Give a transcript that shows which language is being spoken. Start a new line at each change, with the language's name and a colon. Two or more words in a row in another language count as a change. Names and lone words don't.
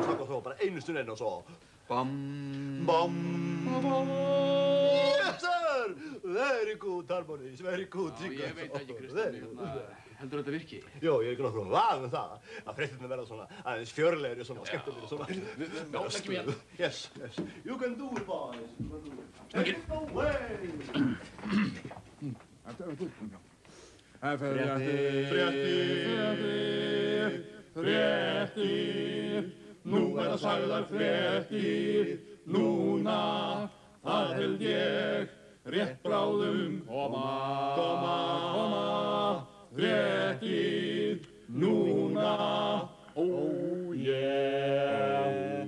Icelandic: svo, bara einu stund enn og svo. Bam.
English: Yes, sir! Very good harmonies, very good
Icelandic: Já,
English: singers.
Icelandic: ég veit ekki, Kristján, heldur þetta virki? Jó, ég er ekki nokkuð vafa með það. Að fréttirnar verða svona aðeins fjörlegri og skemmtilegri svona. Leggjum í hann.
English: Yes. You can do it, boys. Take it away!
Icelandic: Fréttir, nú verða sagðar fréttir, núna, það held ég, rétt bráðum koma, fréttir, núna,
English: oh yeah.